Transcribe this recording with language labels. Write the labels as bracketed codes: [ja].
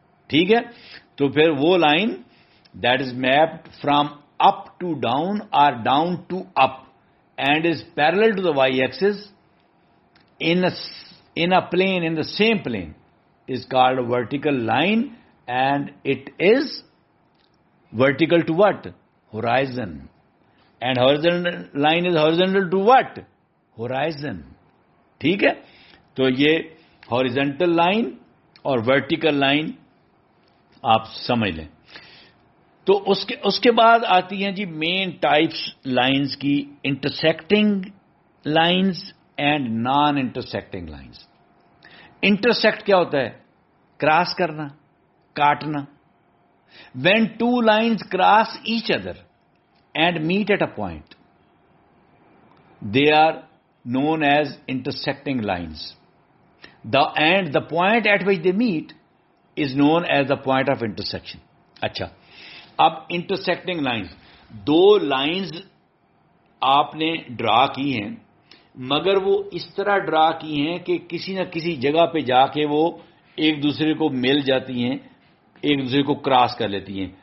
[ur] ٹھیک ہے، تو پھر وہ [en] Line that is mapped from up to down اور down to up and is parallel to the Y axis in a plane, in the same plane, is called a vertical line, and it is vertical to what? Horizon. And horizontal line is horizontal to what? Horizon. [ur] ٹھیک ہے، تو یہ horizontal line اور vertical line آپ سمجھ لیں. تو اس کے بعد آتی ہیں جی مین ٹائپس لائنز کی، intersecting lines and non intersecting lines. Intersect کیا ہوتا ہے؟ کراس کرنا، کاٹنا. [en] When two lines cross each other and meet at a point they are known as intersecting lines. And the point at which they meet is known as the point of intersection. [ur] اچھا، اب intersecting lines، دو lines آپ نے ڈرا کی ہیں، مگر وہ اس طرح ڈرا کی ہیں کہ کسی نہ کسی جگہ پہ جا کے وہ ایک دوسرے کو مل جاتی ہیں، ایک دوسرے کو کراس کر لیتی ہیں.